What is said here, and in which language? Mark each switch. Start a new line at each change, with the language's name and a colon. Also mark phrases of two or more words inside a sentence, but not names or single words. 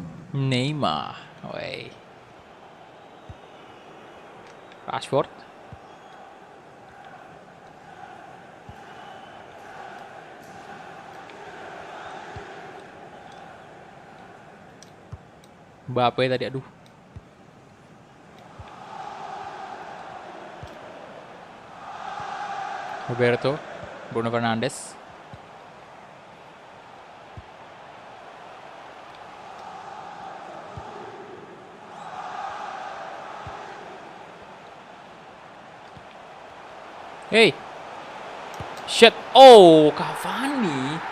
Indonesian: Neymar, wey. Rashford. Mbappe tadi, aduh. Roberto, Bruno Fernandes.
English: Hey, shit!
Indonesian: Oh, Cavani.